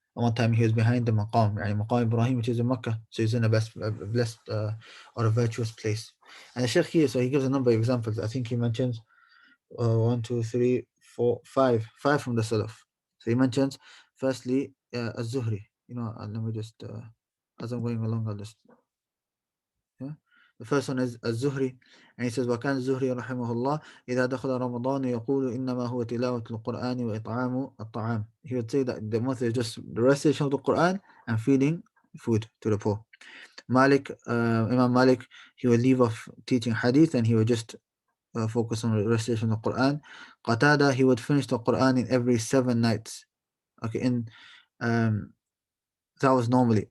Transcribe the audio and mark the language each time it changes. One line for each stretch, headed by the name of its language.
English: And one time he was behind the maqam, يعني maqam Ibrahim, which is in Makkah. So he's in a blessed or a virtuous place. And the Shaykh here, so he gives a number of examples. I think he mentions one, two, three, four, five from the Salaf. So he mentions, firstly, Az-Zuhri. Let me just, as I'm going along, I'll just yeah. The first one is Az-Zuhri, and he says,
Arabic: وكان الزهري رحمه الله إذا دخل رمضان يقول إنما هو تلاوة القرآن وإطعام الطعام.
English: He would say that the month is just the recitation of the Quran and feeding food to the poor. Imam Malik, he would leave off teaching hadith and he would just focus on the recitation of the Quran. Qatada, he would finish the Quran in every 7 nights. Okay, um, that was normally.